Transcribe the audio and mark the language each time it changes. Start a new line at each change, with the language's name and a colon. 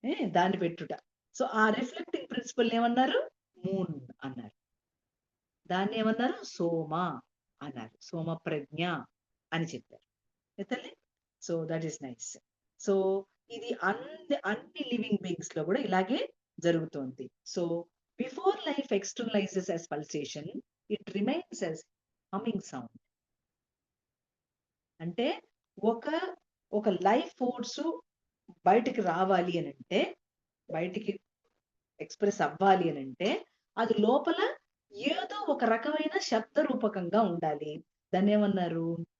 Telugu: దాన్ని పెట్టుట. సో ఆ reflecting principal ఏమన్నారు? మూన్ అన్నారు. దాన్ని ఏమన్నారు? సోమ అన్నారు. సోమ ప్రజ్ఞ అని చెప్పారు. తల్లి.
English: So that is nice.
Telugu: So ఇది అన్ని లివింగ్ బీయింగ్స్ లో కూడా ఇలాగే జరుగుతోంది.
English: So before life externalizes as pulsation, it remains as humming sound.
Telugu: అంటే ఒక లైఫ్ ఫోర్స్ బయటికి రావాలి అని అంటే, బయటికి ఎక్స్ప్రెస్ అవ్వాలి అని అంటే, అది లోపల ఏదో ఒక రకమైన శబ్ద రూపకంగా ఉండాలి. దాన్ని ఏమన్నారు?